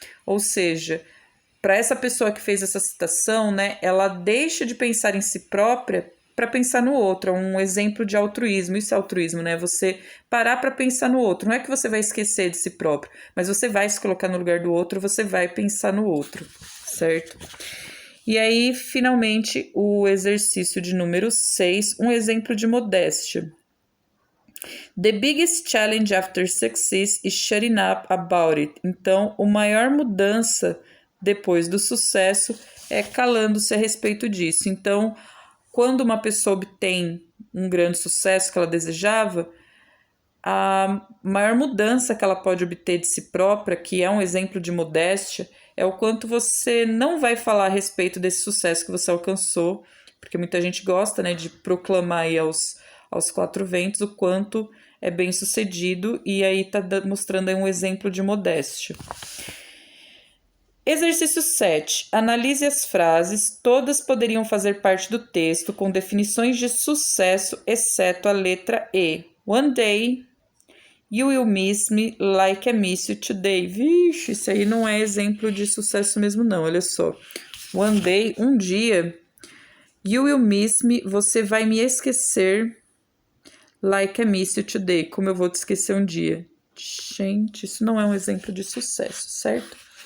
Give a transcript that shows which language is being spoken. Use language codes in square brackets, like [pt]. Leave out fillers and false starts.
[pt] Ou seja, para essa pessoa que fez essa citação, né, ela deixa de pensar em si própria para pensar no outro. É um exemplo de altruísmo. Isso é altruísmo, né? Você parar para pensar no outro. Não é que você vai esquecer de si próprio, mas você vai se colocar no lugar do outro, você vai pensar no outro, certo? E aí, finalmente, o exercício de número 6, um exemplo de modéstia. [en] The biggest challenge after success is shutting up about it. [pt] Então, a maior mudança depois do sucesso é calando-se a respeito disso. Então, quando uma pessoa obtém um grande sucesso que ela desejava, a maior mudança que ela pode obter de si própria, que é um exemplo de modéstia, é o quanto você não vai falar a respeito desse sucesso que você alcançou, porque muita gente gosta, né, de proclamar aí aos quatro ventos o quanto é bem sucedido, e aí tá mostrando aí um exemplo de modéstia. Exercício 7. Analise as frases, todas poderiam fazer parte do texto com definições de sucesso, exceto a letra E. [en] One day, you will miss me like I miss you today. [pt] Vixe, isso aí não é exemplo de sucesso mesmo não, olha só. [en] One day, [pt] um dia, [en] you will miss me, [pt] você vai me esquecer [en] like I miss you today, [pt] como eu vou te esquecer um dia. Gente, isso não é um exemplo de sucesso, certo?